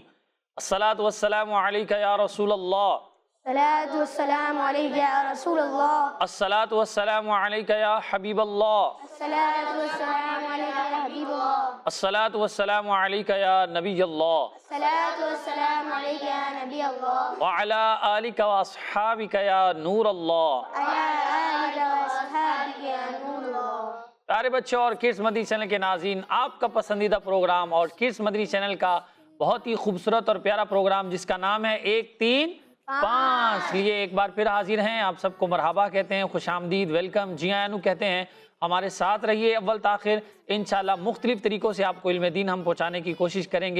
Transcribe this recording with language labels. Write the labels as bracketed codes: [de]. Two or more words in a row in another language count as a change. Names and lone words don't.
[ar] الصلاة والسلام عليك يا رسول الله. الصلاة والسلام عليك يا رسول الله. الصلاة والسلام عليك يا حبيب الله. الصلاة والسلام عليك يا حبيب الله. الصلاة والسلام عليك يا نبي الله. الصلاة والسلام عليك يا نبي الله. وعلى آلك وأصحابك يا نور الله. على آلك وأصحابك يا نور الله. [ur] پیارے بچوں اور کڈز مدنی چینل کے ناظرین، آپ کا پسندیدہ پروگرام اور کڈز مدنی چینل کا بہت ہی خوبصورت اور پیارا پروگرام جس کا نام ہے ایک تین پانچ لیے ایک بار پھر حاضر ہیں. آپ سب کو مرحبا کہتے ہیں، خوش آمدید، ویلکم, [pa] جی آیاں نوں [ur] کہتے ہیں. ہمارے ساتھ رہیے اول تاخیر۔ ان شاء اللہ مختلف طریقوں سے آپ کو علم دین ہم پہنچانے کی کوشش کریں گے.